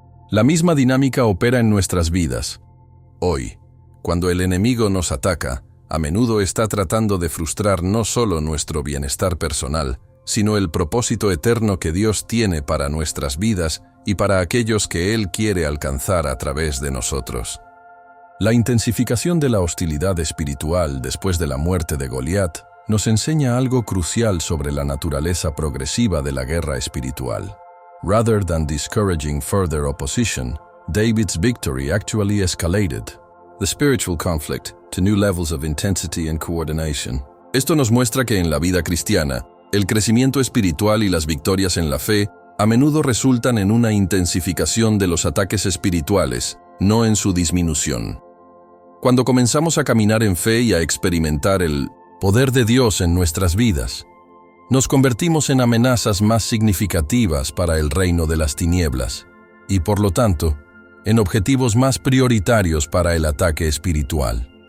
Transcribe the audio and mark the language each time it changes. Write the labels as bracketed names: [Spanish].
[Spanish] La misma dinámica opera en nuestras vidas. Hoy, cuando el enemigo nos ataca, a menudo está tratando de frustrar no solo nuestro bienestar personal, sino el propósito eterno que Dios tiene para nuestras vidas y para aquellos que Él quiere alcanzar a través de nosotros. La intensificación de la hostilidad espiritual después de la muerte de Goliat nos enseña algo crucial sobre la naturaleza progresiva de la guerra espiritual. [English] Rather than discouraging further opposition, David's victory actually escalated the spiritual conflict to new levels of intensity and coordination. [Spanish] Esto nos muestra que en la vida cristiana, el crecimiento espiritual y las victorias en la fe a menudo resultan en una intensificación de los ataques espirituales, no en su disminución. Cuando comenzamos a caminar en fe y a experimentar el poder de Dios en nuestras vidas, nos convertimos en amenazas más significativas para el reino de las tinieblas y, por lo tanto, en objetivos más prioritarios para el ataque espiritual.